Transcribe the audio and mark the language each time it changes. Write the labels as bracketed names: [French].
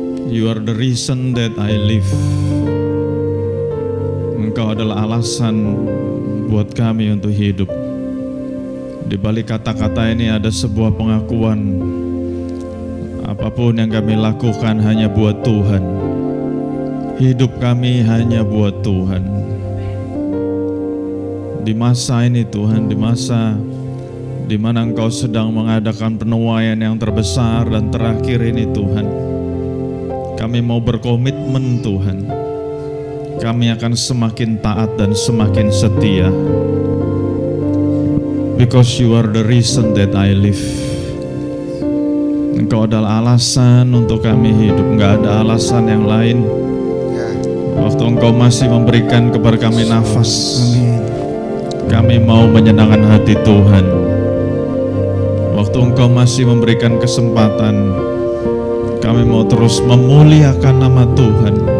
[English] You are the reason that I live. [Indonesian] Engkau adalah alasan buat kami untuk hidup. Di balik kata-kata ini ada sebuah pengakuan. Apapun yang kami lakukan hanya buat Tuhan. Hidup kami hanya buat Tuhan. Di masa ini, Tuhan, di masa di mana Engkau sedang mengadakan penuaian yang terbesar dan terakhir ini, Tuhan, kami mau berkomitmen, Tuhan. Kami akan semakin taat dan semakin setia. [English] Because you are the reason that I live. [Indonesian] Engkau adalah alasan untuk kami hidup, enggak ada alasan yang lain. Waktu Engkau masih memberikan kepada kami nafas, kami mau menyenangkan hati Tuhan. Waktu Engkau masih memberikan kesempatan, kami mau terus memuliakan nama Tuhan.